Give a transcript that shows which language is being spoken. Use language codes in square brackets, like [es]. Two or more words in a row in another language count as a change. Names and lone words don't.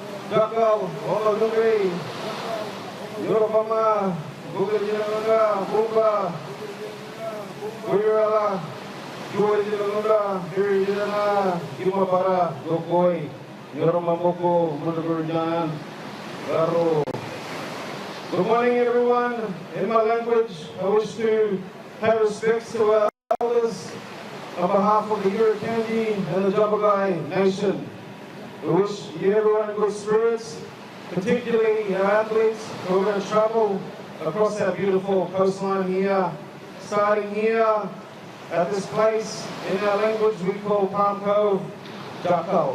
[en] Jakal, Ola Dungri, Yorobama, Bugajinanga, Bumba, Gurala, Juajinanga, Hirijana, Imapara, Dokoi, Yoromamoko, Mudagurjan, Garo. Good morning, everyone. In my language, I wish to pay respects to our elders on behalf of the Yurakanji and the Jabagai Nation. We wish you everyone good spirits, particularly our athletes who are going to travel across our beautiful coastline here, starting here at this place in our language we call Palm Cove, Jakal.